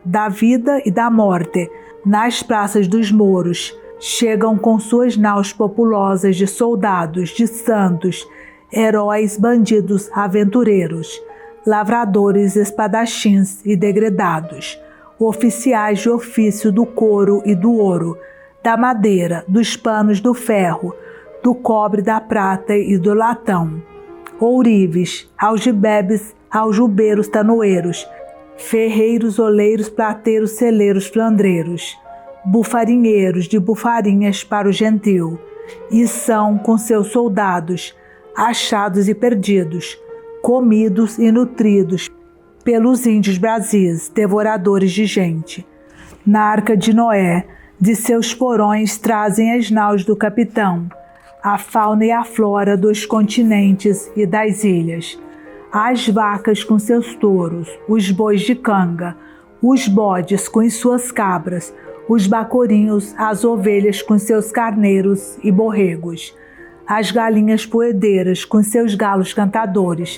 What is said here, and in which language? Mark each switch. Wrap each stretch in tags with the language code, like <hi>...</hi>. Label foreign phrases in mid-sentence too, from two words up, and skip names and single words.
<pt>da vida e da morte, nas praças dos moros, chegam com suas naus populosas de soldados, de santos, heróis, bandidos, aventureiros, lavradores, espadachins e degredados, oficiais de ofício do couro e do ouro, da madeira, dos panos, do ferro, do cobre, da prata e do latão, ourives, algibebes, aljubeiros, tanoeiros, ferreiros, oleiros, plateiros, celeiros, flandreiros, bufarinheiros de bufarinhas para o gentil, e são com seus soldados, achados e perdidos, comidos e nutridos pelos índios brasis, devoradores de gente. Na arca de Noé, de seus porões trazem as naus do capitão, a fauna e a flora dos continentes e das ilhas, as vacas com seus touros, os bois de canga, os bodes com as suas cabras, os bacorinhos, as ovelhas com seus carneiros e borregos, as galinhas poedeiras com seus galos cantadores,</pt>